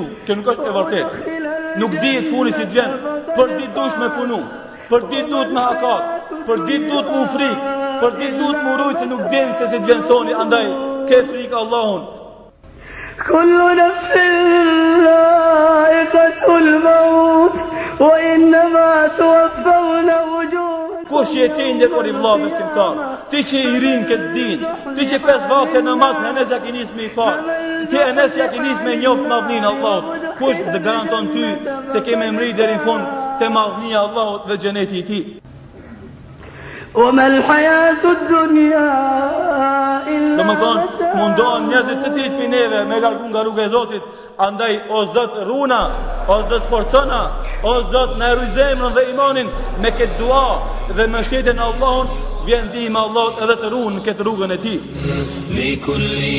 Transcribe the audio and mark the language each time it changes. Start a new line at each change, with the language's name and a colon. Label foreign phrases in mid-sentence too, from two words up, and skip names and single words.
Albanian: Kjo nuk është e vërtetë. Nuk dihet fuli si të vjen, për ditë dush me punu, për ditë duhet me hakat, për ditë duhet me frikë, për ditë duhet me urujt se nuk din se si të vjen soni. Andaj ke frikë Allahun.
Arabic: كل نفس ذائقة الموت وإنما توفون أجوركم.
Albanian: Kush je ti nderuar i vëlla besimtar? Ti që i rin këtë din, ti që 5 vakte namaz Enes ja ke nis me i fal, ti Enes ja ke nis me njoft madhnin Allahut. Kush të garanton ty se ke me mri deri në fund te madhnia Allahut dhe xheneti i tij?
Arabic: وما الحياة الدنيا إلا.
Albanian: Domethënë, mundohen njerëzit secilit prej neve me largu nga rruga e Zotit. Andaj o Zot runa, o Zot forcona, o Zot na ruaj zemrën dhe imanin me këtë dua dhe me shteten e Allahut, vjen ndihma e Allahut edhe të runë këtë rrugën e tij.